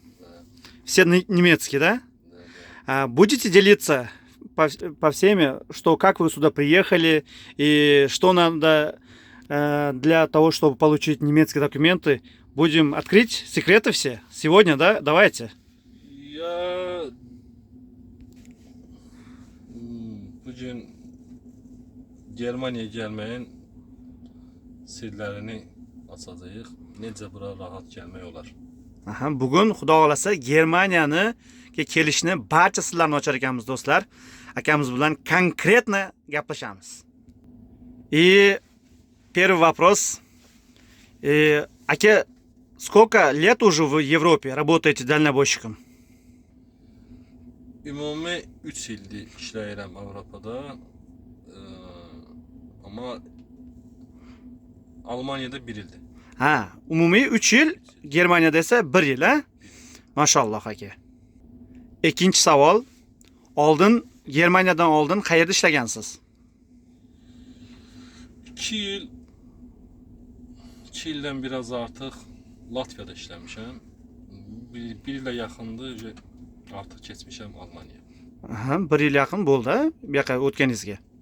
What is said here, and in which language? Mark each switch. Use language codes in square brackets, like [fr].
[ru] Да. Все немецкие, да? Да. Будете делиться по всеми, что как вы сюда приехали и что надо для того, чтобы получить немецкие документы? Будем открыть секреты все сегодня, да? Давайте. [az] Я bugün Germaniyaya gəlməyin sirlərini açacağıq. Necə bura rahat gəlmək olar? [uz] Aha, bugun xudo xolasa Germaniyani kelishni barcha sirlarini ochar ekanmiz do'stlar. Akamiz bilan konkretно gaplashamiz. [ru] И первый вопрос. Ака, сколько лет уже в Европе работаете дальнобойщиком? [az] Ümumi 3 ildir işləyirəm Avropada. Amma Almaniyada 1 ildir. [uz] Ha, umumiy 3 yil, Germaniyada esa 1 yil, ha? Mashalloh aka. Ikkinchi savol. Germaniyadan oldin qayerda ishlagansiz? [az] 2 yıl, 2 ildən biraz artıq Latviyada işləmişəm. Bir ilə yaxındır, artıq keçmişəm Almaniya. [uz] Aha, 1 yil yaqin bo'ldi, bu yoqqa o'tganingizga.